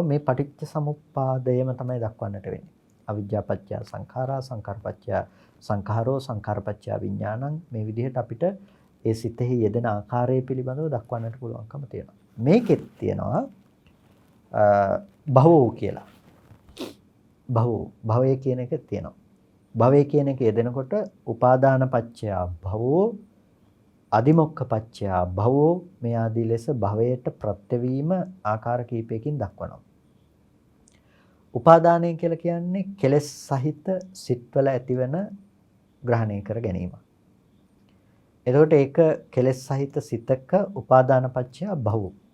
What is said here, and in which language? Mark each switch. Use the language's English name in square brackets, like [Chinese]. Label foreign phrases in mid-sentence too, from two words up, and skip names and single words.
[Sinhala] මේ පටිච්චසමුප්පාදයම තමයි දක්වන්නට වෙන්නේ. [Pali] අවිජ්ජාපච්චය සංඛාරා සංඛාරපච්චය සංඛාරෝ සංඛාරපච්චය විඥානං [Sinhala] මේ විදිහට අපිට ඒ සිතෙහි යෙදෙන ආකාරය පිළිබඳව දක්වන්නට පුළුවන්කම තියෙනවා. මේකෙත් තියෙනවා භවෝ කියලා. භවය කියන එක තියෙනවා. භවය කියන එක යෙදෙනකොට [Pali] උපාදාන පච්චය භවෝ අදිමොක්ඛ පච්චය භවෝ [Sinhala] මේ ආදී ලෙස භවයට ප්‍රත්‍යවීම ආකාර කීපයකින් දක්වනවා. උපාදානය කියලා කියන්නේ කෙලෙස් සහිත සිත්වල ඇතිවන ග්‍රහණය කර ගැනීම. එතකොට ඒක කෙලෙස් සහිත සිතක [Pali] උපාදාන පච්චය භවෝ.